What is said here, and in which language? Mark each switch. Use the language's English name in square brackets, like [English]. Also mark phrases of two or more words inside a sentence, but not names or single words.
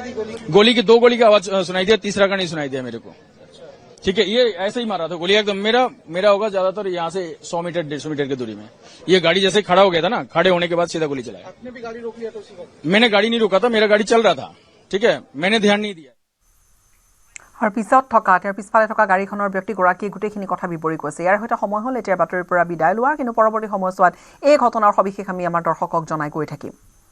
[Hindi] गोली की 2 गोली की आवाज सुनाई दिया, तीसरा का नहीं सुनाई दिया मेरे को। ठीक है, ये ऐसे ही मारा था गोली एकदम। मेरा होगा ज्यादातर यहाँ से 100 मीटर 150 मीटर की दूरी में। ये गाड़ी जैसे खड़ा हो गया था ना, खड़े होने के बाद सीधा गोली चलाया। आपने भी गाड़ी रोक लिया था उसी वक्त? मैंने गाड़ी नहीं रोका था, मेरा गाड़ी चल रहा था। ठीक है, मैंने ध्यान नहीं दिया। [Assamese] আৰু পিছত থকা তেওঁৰ পিছফালে থকা গাড়ীখনৰ ব্যক্তিগৰাকীয়ে গোটেইখিনি কথা বিৱৰি কৈছে। ইয়াৰ সৈতে সময় হ'ল এতিয়া বাতৰিৰ পৰা বিদায় লোৱাৰ, কিন্তু পৰৱৰ্তী সময়ছোৱাত এই ঘটনাৰ সবিশেষ আমি আমাৰ দৰ্শকক জনাই গৈ থাকিম।